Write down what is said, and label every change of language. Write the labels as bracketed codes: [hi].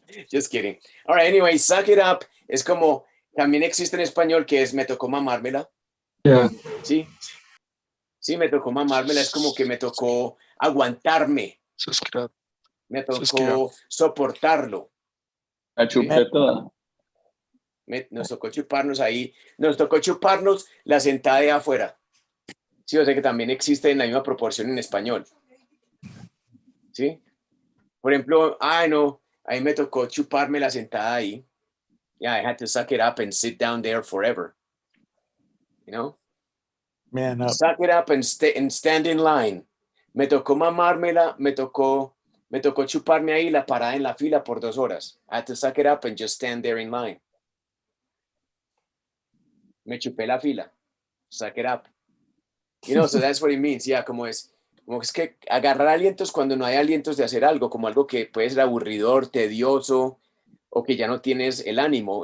[en] Just kidding. All right, anyway, suck it up. [es] Es como, también existe en español que es me tocó mamármela. [en] Yeah. [es] Sí. Sí, me tocó mamármela. Es como que me tocó aguantarme. [en] Subscribe. [es] Me tocó soportarlo. La chupeta. Nos tocó chuparnos ahí. Nos tocó chuparnos la sentada de afuera. Sí, o sea que también existe en la misma proporción en español. ¿Sí? Por ejemplo, no, ahí me tocó chuparme la sentada ahí. [en] Yeah, I had to suck it up and sit down there forever. You know? Man up. Suck it up and stand in line. [es] Me tocó mamármela, me tocó chuparme ahí la parada en la fila por 2 horas. [en] I had to suck it up and just stand there in line. [es] Me chupé la fila. [en] Suck it up. You know, so that's what it means. [es] Yeah, como es que agarrar alientos cuando no hay alientos de hacer algo, como algo que puede ser aburridor, tedioso, o que ya no tienes el ánimo.